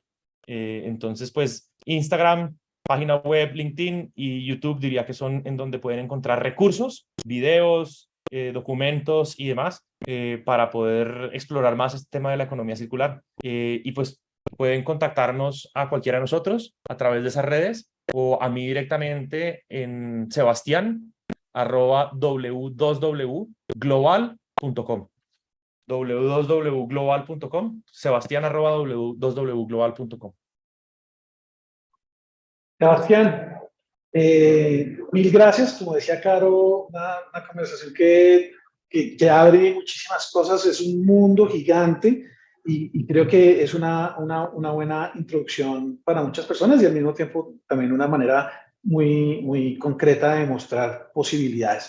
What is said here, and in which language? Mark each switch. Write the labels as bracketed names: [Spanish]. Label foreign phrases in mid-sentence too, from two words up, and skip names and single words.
[Spanish] Entonces, pues, Instagram, página web, LinkedIn y YouTube diría que son en donde pueden encontrar recursos, videos, documentos y demás para poder explorar más este tema de la economía circular. Y pues pueden contactarnos a cualquiera de nosotros a través de esas redes o a mí directamente en sebastian@w2wglobal.com. w2wglobal.com, sebastian@w2wglobal.com. Sebastián, mil gracias. Como decía Caro, una conversación que abre muchísimas cosas, es un mundo gigante y creo que es una buena introducción para muchas personas y al mismo tiempo también una manera muy concreta de mostrar posibilidades.